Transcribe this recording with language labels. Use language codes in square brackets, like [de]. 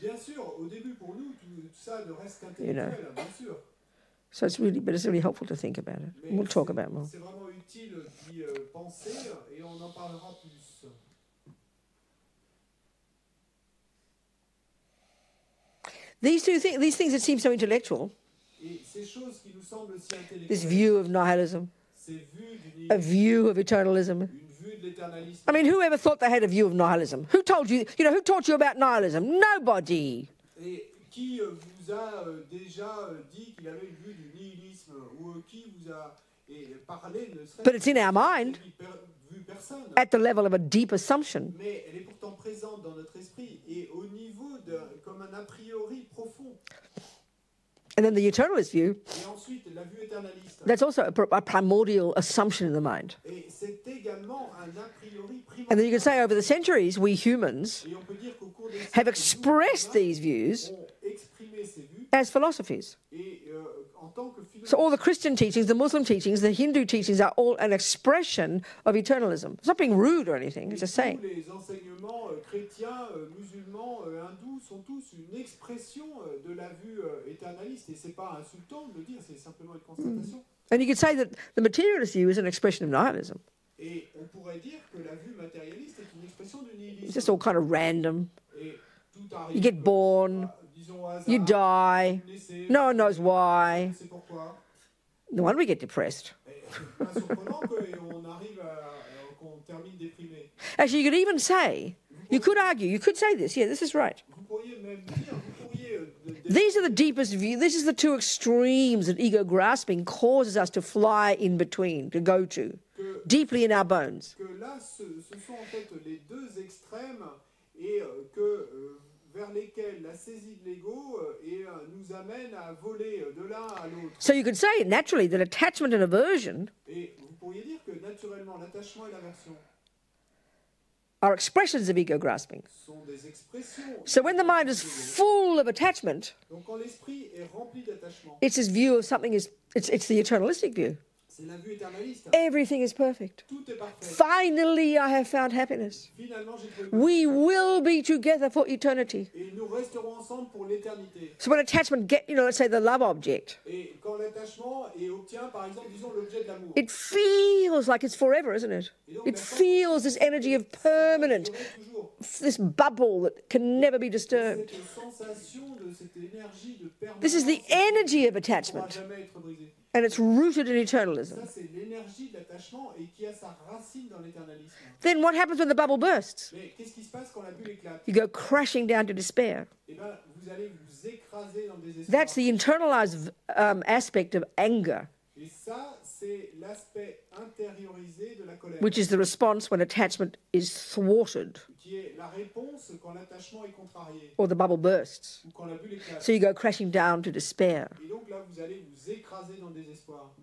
[fr] Bien sûr, au début pour nous, tout ça ne reste [en] You know. [fr] qu'intellectuel, bien sûr. [en] So it's really helpful to think about it. [fr] Mais [en] We'll talk about it more. [fr] c'est vraiment utile d'y penser et on en parlera plus. [en] These things that seem so intellectual, [fr] Et ces choses qui nous semblent si [en] this [fr] intellectuelles, [en] view of nihilism, [fr] ces vues du [en] a [fr] nihilisme, [en] view of eternalism. [fr] une vue de l'éternalisme. [en] I mean, whoever thought they had a view of nihilism? Who told you, who taught you about nihilism? Nobody. [fr] Et qui vous a déjà dit qu'il avait une vue du nihilisme ou qui vous a parlé ne serait [en] But it's in our mind [fr] vu personne. [en] at the level of a deep assumption. [fr] Mais elle est pourtant présente dans notre esprit et au niveau comme un a priori profond. [en] And then the eternalist view, [fr] Et ensuite, la vue éternaliste. [en] that's also a primordial assumption in the mind. [fr] Et c'est également un a priori primordial. [en] And then you can say over the centuries, we humans [fr] Et on peut dire qu'au cours des [en] have [fr] siècles, [en] expressed [fr] nous, [en] these views [fr] ont exprimé ces vues as philosophies. et en tant que philosophe. [en] So all the Christian teachings, the Muslim teachings, the Hindu teachings are all an expression of eternalism. It's not being rude or anything, it's just saying. [fr] Tous les enseignements chrétiens, musulmans, hindous sont tous une expression de la vue éternaliste. Et c'est pas insultant de le dire, c'est simplement une constatation. [en] And you could say that the materialist view is an expression of nihilism. [fr] Et on pourrait dire que la vue matérialiste est une expression du [en] It's [fr] nihilisme. [en] just all kind of random. [fr] Et tout arrive, [en] You get born, [fr] disons au hasard, [en] you die, [fr] vous naissez, [en] no one knows why. [fr] c'est pourquoi. [en] No wonder we get depressed. [fr] Et c'est pas surprenant qu'on arrive qu'on termine déprimé. [en] Actually, you could even say, you could argue, you could say this, yeah, this is right. [fr] Vous pourriez même dire, vous pourriez [en] These are the deepest views. This is the two extremes that ego grasping causes us to fly in between, to go to, deeply in our bones. [fr] que là, ce sont en fait les deux extrêmes et que vers lesquels la saisie de l'ego nous amène à voler de l'un à l'autre. [en] So you could say naturally that attachment and aversion [fr] Et vous pourriez dire que naturellement l'attachement et l'aversion [en] are expressions of ego grasping. [fr] sont des expressions. [en] So when the mind is full of attachment, [fr] Donc quand l'esprit est rempli d'attachement, [en] it's his view of something it's the eternalistic view. [fr] c'est la vue éternaliste. [en] Everything is perfect. [fr] Tout est parfait. [en] Finally, I have found happiness. [fr] Finalement, j'ai trouvé. [en] We will be together for eternity. [fr] Et nous resterons ensemble pour l'éternité. [en] So when attachment let's say the love object, [fr] Et quand l'attachement obtient, par exemple, disons l'objet de l'amour, [en] it feels like it's forever, isn't it? It feels this energy of permanent, [fr] toujours [en] this bubble that can never be disturbed. [fr] cette sensation de cette énergie de permanence [en] This is the energy of [fr] qui ne pourra [en] attachment, [fr] jamais être brisée. [en] and it's rooted in eternalism. [fr] Ça, c'est l'énergie de l'attachement et qui a sa racine dans l'éternalisme. [en] Then what happens when the bubble bursts? [fr] Mais qu'est-ce qui se passe quand la bulle éclate? [en] You go crashing down to despair. [fr] Eh bien, vous allez vous écraser dans le désespoir. [en] That's the internalized aspect of anger, [fr] Et ça, c'est l'aspect intériorisé de la colère, [en] which is the response when attachment is thwarted [fr] qui est la réponse quand l'attachement est contrarié [en] or the bubble bursts. [fr] ou quand la bulle éclate. [en] So you go crashing down to despair, [fr] Et donc là, vous allez vous écraser dans le désespoir.